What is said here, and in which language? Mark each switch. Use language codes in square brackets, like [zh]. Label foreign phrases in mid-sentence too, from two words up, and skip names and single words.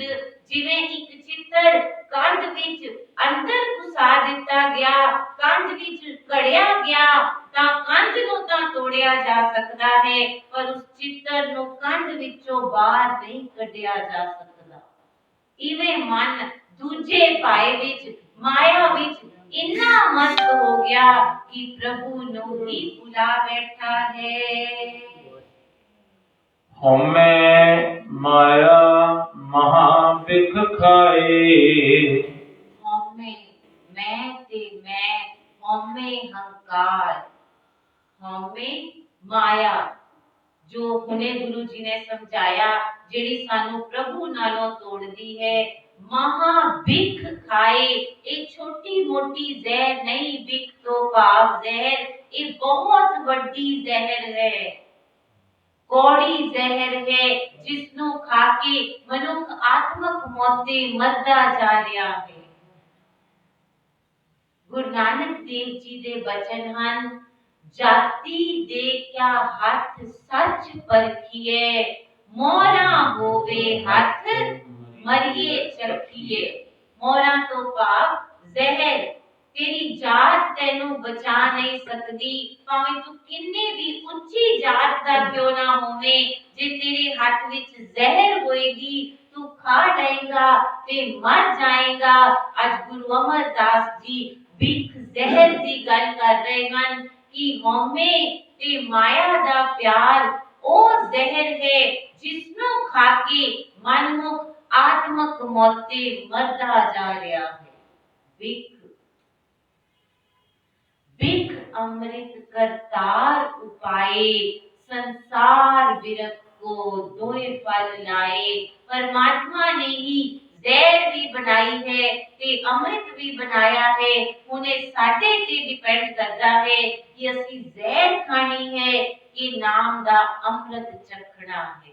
[pa] ਜਿਵੇਂ ਇੱਕ ਚਿੱਤਰ ਕੰਧ ਵਿੱਚ ਅੰਦਰ ਘੁਸਾ ਦਿੱਤਾ ਗਿਆ, ਕੰਧ ਵਿੱਚ ਕੜਿਆ ਗਿਆ ਤਾਂ ਕੰਧ ਨੂੰ ਤਾਂ ਤੋੜਿਆ ਜਾ ਸਕਦਾ ਹੈ, ਪਰ ਉਸ ਚਿੱਤਰ ਨੂੰ ਕੰਧ ਵਿੱਚੋਂ ਬਾਹਰ ਨਹੀਂ ਕੱਢਿਆ ਜਾ ਸਕਦਾ। ਇਵੇਂ ਮਨ ਦੂਜੇ ਭਾਈ ਵਿੱਚ ਮਾਇਆ ਵਿੱਚ ਇੰਨਾ ਮਸਤ ਹੋ ਗਿਆ ਕਿ ਪ੍ਰਭੂ ਨੂੰ ਹੀ ਭੁਲਾ ਬੈਠਾ ਹੈ। ਹਮੇਂ ਮਾਇਆ ਮਹਾ ਬਿਖ ਖਾਏ। ਹਮੇਂ ਮੈਂ ਤੇ ਮੈਂ, ਹਮੇਂ ਹੰਕਾਰ, ਹਮੇਂ ਮਾਇਆ ਜੋ ਹੁਣੇ ਗੁਰੂ ਜੀ ਨੇ ਸਮਝਾਇਆ, ਜਿਹੜੀ ਸਾਨੂੰ ਪ੍ਰਭੂ ਨਾਲੋਂ ਤੋੜਦੀ ਹੈ। ਮਹਾ ਬਿਖ ਖਾਏ, ਇੱਕ ਛੋਟੀ ਮੋਟੀ ਜ਼ਹਿਰ ਨਹੀਂ, ਬਿਖ ਤੋ ਭਾਵ ਜ਼ਹਿਰ, ਇੱਕ ਬਹੁਤ ਬੜੀ ਜ਼ਹਿਰ ਹੈ, ਕੌੜੀ ਜ਼ਹਿਰ ਹੈ, ਜਿਸਨੂੰ ਖਾਕੇ ਮਨੁੱਖ ਆਤਮਕ ਮੌਤੇ ਮਰਦਾ ਜਾ ਰਿਹਾ ਹੈ। ਗੁਰੂ ਨਾਨਕ ਦੇਵ ਜੀ ਦੇ ਬਚਨ ਹਨ, ਜਾਤਿ ਦੇ ਕਿਆ ਹਥ ਸਚ ਪਰਖੀਐ, ਮੋਰਾ ਹੋਵੇ ਹਥ ਮਰੀਐ ਚਖੀਐ। ਮੋਰਾ ਤੋ ਭਾਵ ਜ਼ਹਿਰ, ਤੇਰੀ ਜਾਤ ਤੈਨੂੰ ਬਚਾ ਨਹੀਂ ਸਕਤੀ, ਭਾਵੇਂ ਤੂ ਕਿੰਨੇ ਭੀ ਉੱਚੀ ਜਾਤ ਦਾ ਕਿਉਂ ਨਾ ਹੋਵੇ, ਜੇ ਤੇਰੇ ਹਾਥ ਵਿੱਚ ਜ਼ਹਿਰ ਹੋਏਗੀ ਤੂ ਖਾ ਜਾਏਗਾ ਤੇ ਮਰ ਜਾਏਗਾ। ਅੱਜ ਗੁਰੂ ਅਮਰਦਾਸ ਜੀ ਬਿਖ ਜ਼ਹਿਰ ਦੀ ਗੱਲ ਕਰ ਰਹੇ ਹੈਂ ਕਿ ਹਉਮੈ ਤੇ ਮਾਇਆ ਦਾ ਪਿਆਰ ਓ ਜ਼ਹਿਰ ਹੈ ਜਿਸਨੂੰ ਖਾਕੇ ਮਨਮੁਖ ਆਤਮਕ ਮੌਤੇ ਮਰਦਾ ਜਾ ਰਿਹਾ ਹੈ। ਬਿਖ ਬਿਖ ਅੰਮ੍ਰਿਤ ਕਰਤਾਰ ਉਪਾਏ, ਸੰਸਾਰ ਵਿਰਕਤ ਕੋ ਦੋਏ ਫਲ ਲਾਏ। ਪਰਮਾਤਮਾ ਨੇ ਹੀ ਜ਼ਹਿਰ ਭੀ ਬਣਾਈ ਹੈ ਤੇ ਅੰਮ੍ਰਿਤ ਭੀ ਬਣਾਇਆ ਹੈ। ਉਨ੍ਹੇਂ ਸਾਡੇ ਤੇ ਡਿਪੈਂਡ ਕਰਤਾ ਹੈ ਕਿ ਅਸੀਂ ਜ਼ਹਿਰ ਖਾਣੀ ਹੈ ਕਿ ਨਾਮ ਦਾ ਅੰਮ੍ਰਿਤ ਚੱਖਣਾ ਹੈ।